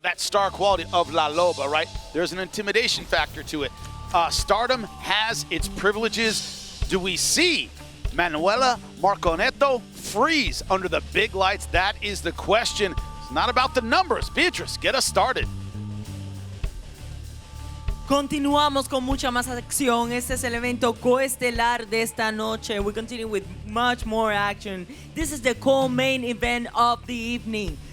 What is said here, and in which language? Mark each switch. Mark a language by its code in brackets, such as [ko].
[en] That star quality of La Loba, right? There's an intimidation factor to it. Stardom has its privileges. Do we see Manuela Marconeto freeze under the big lights? That is the question. It's not about the numbers. Beatrice, get us started. [es] Continuamos con mucha más acción. Este es el evento coestelar de esta noche. [en] We continue with much more action. This is the co-main event of the evening.